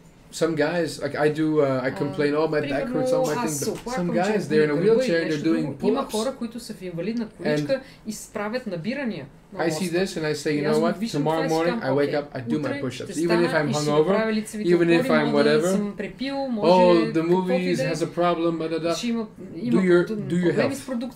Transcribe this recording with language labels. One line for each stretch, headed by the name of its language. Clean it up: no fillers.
English: Some guys, like I complain, oh my back hurts, all my things. But some guys, they're in a wheelchair and they're doing pull-ups.
Bulgarian: Има хора, които са в инвалидна количка и справят набирания.
English: I see this and I say, you know what? Tomorrow morning I wake up, I do my push-ups, even if I'm hungover, even if I'm whatever. Oh, the movies has a problem, do your health, do your health.